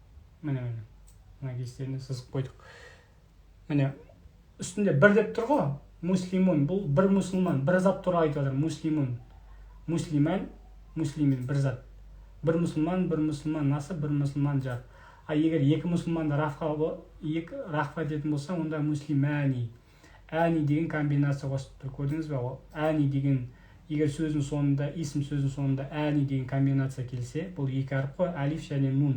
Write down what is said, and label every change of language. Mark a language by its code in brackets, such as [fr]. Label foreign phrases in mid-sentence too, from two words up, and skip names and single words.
[kk] Мына кестені сызып қойдық. Міне, үстінде бір деп тұр ғой, муслимун бұл бір мұсылман, бір зат туралы айтып жатыр. [ar] مسلمٌ، مسلمًا، مسلمٍ, [kk] бір зат. Бір мұсылман насып, бір мұсылман жар. Егер екі мұсылманды рафқа ететін болса, онда муслимани. Әни деген комбинация қосып тұр, көрдіңіз бе? Әни деген, егер сөздің соңында, исм сөздің соңында әни деген комбинация келсе, бұл екі әріп қой, алиф және нун.